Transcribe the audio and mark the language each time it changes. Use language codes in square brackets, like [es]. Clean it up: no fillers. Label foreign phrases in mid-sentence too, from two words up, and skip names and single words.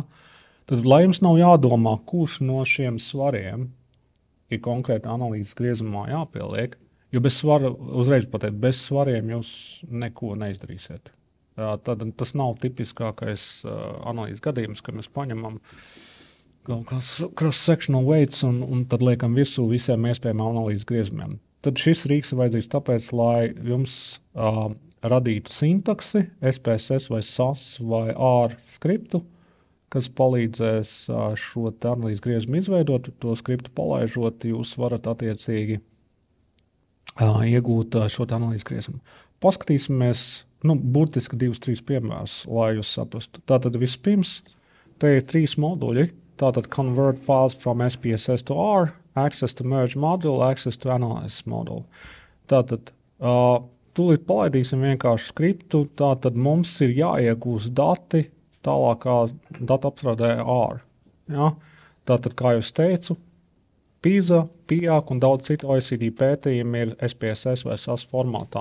[lv] Tad, lai jums nav jādomā, kurš no šiem svariem ir konkrēti analīzes griezumā jāpieliek, jo bez svara, uzreiz pateikt, bez svariem jūs neko neizdarīsiet. Tad tas nav tipiskākais analīzes gadījums, ka mēs paņemam [en] cross-sectional weights [lv] un tad liekam virsū visiem iespējamiem analīzes griezumiem. Tad šis rīks ir vajadzīgs tāpēc, lai jums radītu sintaksi, SPSS vai SAS vai R skriptu, kas palīdzēs šo analīzes griezumu izveidot, to skriptu palaižot, jūs varat attiecīgi iegūt šo analīzes griezumu. Paskatīsimies, burtiski 2-3 piemērus, lai jūs saprastu. Tātad vispirms, te ir 3 moduļi, tātad [en] convert files from SPSS to R, access to merge module, access to analysis module. [lv] Tātad, tūlīt palaidīsim vienkārši skriptu, tātad mums ir jāiegūst dati tālākā datu apstrādē R. Ja? Tātad, kā jau teicu, PISA, PIAC un daudz citu OECD pētījumi ir SPSS vai SAS formātā.